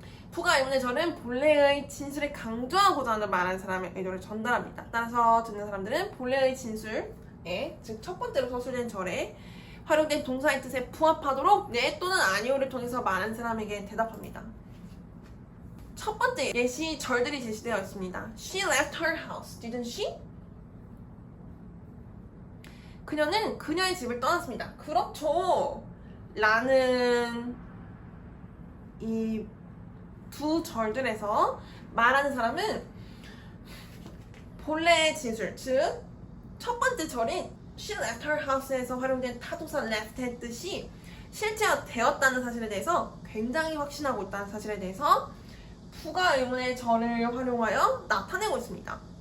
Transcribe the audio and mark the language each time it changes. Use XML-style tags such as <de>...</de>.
<ko>부가 의문의 절은 본래의 진술에 강조하고자 하는 말한 사람의 의도를 전달합니다. 따라서 듣는 사람들은 본래의 진술에, 즉 첫 번째로 서술된 절에 활용된 동사의 뜻에 부합하도록 네 또는 아니오를 통해서 말한 사람에게 대답합니다. 첫 번째 예시 절들이 제시되어 있습니다.</ko> <en>She left her house, didn't she?</en> <ko>그녀는 그녀의 집을 떠났습니다. 그렇죠. 라는 이 두 절들에서 말하는 사람은 본래의 진술, 즉 첫 번째 절인</ko> <en>She left her house</en> <ko>에서 활용된 타동사 left의 뜻이 실제가 되었다는 사실에 대해서 굉장히 확신하고 있다는 사실에 대해서 부가 의문의 절을 활용하여 나타내고 있습니다.</ko>